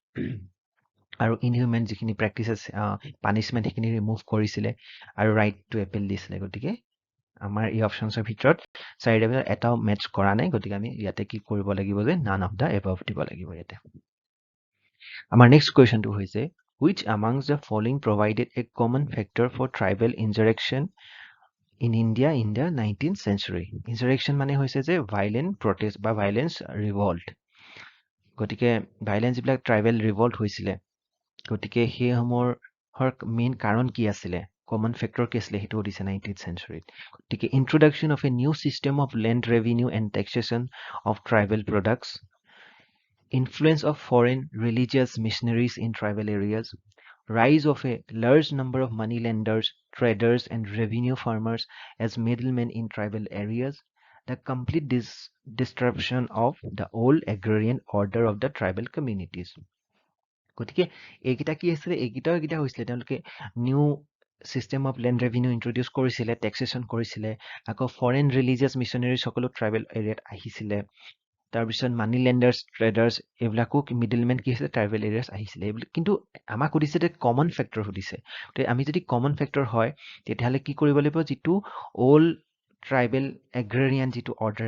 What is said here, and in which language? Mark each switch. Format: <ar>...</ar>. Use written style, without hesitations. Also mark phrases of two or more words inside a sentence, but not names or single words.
<as>আৰু ইনহিউমেন যিখিনি প্ৰেক্টিচেছ পানিছমেণ্ট সেইখিনি ৰিমুভ কৰিছিলে আৰু</as> <en>right to appeal</en> <as>দিছিলে গতিকে আমাৰ এই অপশ্যনছৰ ভিতৰত চাৰিটা ভিতৰত এটাও মেটচ কৰা নাই গতিকে আমি ইয়াতে কি কৰিব লাগিব যে</as> <en>none of the above</en> <as>দিব লাগিব ইয়াতে আমাৰ নেক্সট কুৱেশ্যনটো হৈছে</as> <en>which amongst the following provided a common factor for tribal insurrection in India in the 19th century insurrection</en> <as>মানে হৈছে যে</as> <en>violent protest</en> <as>বা</as> <en>violence revolt</en> <as>গতিকে violence বিলাক tribal</as> <en>revolt</en> <as>হৈছিলে গতিকে সেইসমূহৰ মেইন কাৰণ কি আছিলে</as> <en>common factor</en> <as>কি আছিলে সেইটো দিছে</as> <en>19th century গতিকে introduction of a new system of land revenue and taxation of tribal products influence of foreign religious missionaries in tribal areas rise of a large number of moneylenders traders and revenue farmers as middlemen in tribal areas the complete disruption of the old agrarian order of the tribal communities</en> <as>গতিকে এইকেইটা কি হৈছিলে এইকেইটা হৈছিলে তেওঁলোকে</as> <en>new system of land revenue introduce</en> <as>কৰিছিলে টেক্সেশ্যন কৰিছিলে আকৌ</as> <en>foreign religious missionary</en> <as>সকলো ট্ৰাইবেল এৰিয়াত আহিছিলে তাৰপিছত</as> <en>money lenders traders</en> <as>এইবিলাকো মিডিলমেন কি হৈছিলে</as> <en>tribal areas</en> <as>আহিছিলে এইবিলাক কিন্তু আমাক সুধিছে যে</as> <en>common factor</en> <as>সুধিছে গতিকে আমি যদি</as> <en>common factor</en> <as>হয় তেতিয়াহ'লে কি কৰিব লাগিব যিটো</as> <en>old tribal agrarian</en> <as>যিটো অৰ্ডাৰ</as>